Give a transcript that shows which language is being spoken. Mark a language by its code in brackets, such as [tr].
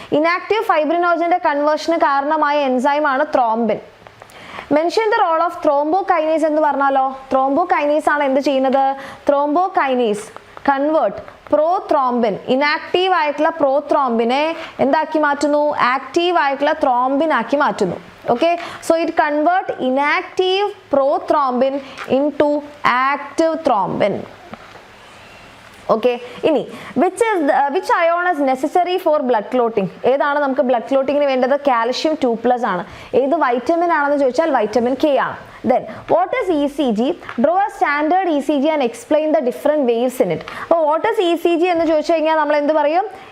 [ml] Inactive fibrinogen conversion കാരണമായ enzyme ആണ് thrombin. [en] Mention the role of thrombokinase [ml] എന്ന് പറഞ്ഞാലോ, thrombokinase ആണ് എന്ത് ചെയ്യുന്നത്? [en] Thrombokinase convert prothrombin, [ml] inactive ആയിട്ടുള്ള prothrombine എന്താക്കി മാറ്റുന്നു? ആക്റ്റീവ് ആയിട്ടുള്ള thrombin ആക്കി മാറ്റുന്നു. [en] Okay, so it convert inactive prothrombin into active thrombin. Okay, ഇനി which ion is necessary for blood clotting? [ml] ഏതാണ് നമുക്ക് ബ്ലഡ് ക്ലോട്ടിങ്ങിന് വേണ്ടത്? കാൽഷ്യം 2+ ആണ്. ഏത് വൈറ്റമിൻ ആണെന്ന് ചോദിച്ചാൽ വൈറ്റമിൻ K ആണ്. [en] Then what is ECG? Draw a standard ECG and explain the different waves in it. [ml] അപ്പോൾ [en] what is ECG [ml] എന്ന് ചോദിച്ചു കഴിഞ്ഞാൽ നമ്മൾ എന്ത് പറയും?